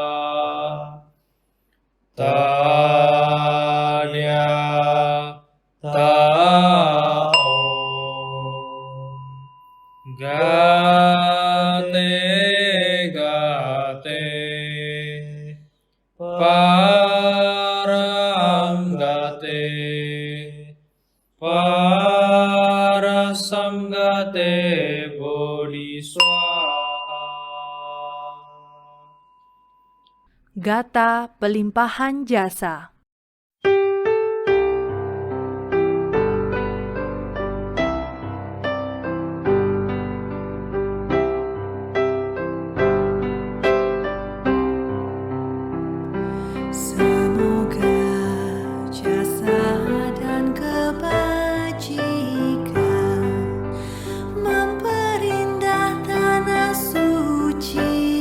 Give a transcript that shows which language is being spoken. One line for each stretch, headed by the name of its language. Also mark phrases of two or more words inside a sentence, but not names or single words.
Sanskrit: Tadia ta Om Gate Gate Param Gate Parasam Gate Bodhi Swaha.
Indonesian: Gata pelimpahan jasa. Semoga jasa dan kebajikan memperindah tanah suci.